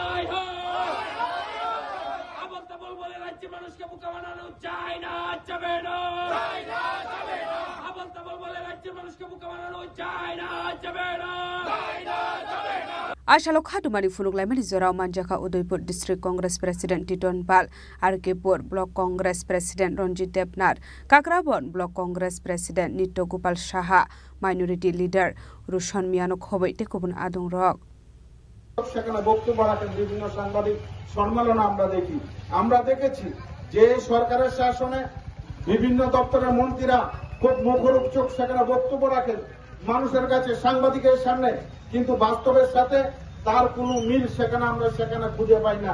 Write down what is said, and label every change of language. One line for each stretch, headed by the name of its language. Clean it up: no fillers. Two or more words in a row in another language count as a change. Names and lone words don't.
Kok Borok: आशालो खादुमानि फुनुगलायमानि जराव मानजाखा उदयपुर
English: district Congress president
Kok Borok: टिटन पाल आरकेपुर
English: block Congress president
Kok Borok: रंजित देबनाथ काकराबन
English: block Congress president
Kok Borok: नित्य गोपाल साहा
English: minority leader
Kok Borok: रुशन मियानो खबै टेकबन आदं रक
Bangla: সেখানে বক্তব্য রাখেন বিভিন্ন সাংবাদিক সম্মেলন আমরা দেখেছি যে সরকারের শাসনে বিভিন্ন দপ্তরের মন্ত্রীরা খুব মুখরোচক চোখ সেখানে বক্তব্য রাখেন মানুষের কাছে, সাংবাদিকের সামনে, কিন্তু বাস্তবের সাথে তার কোনো মিল আমরা সেখানে খুঁজে পাই না।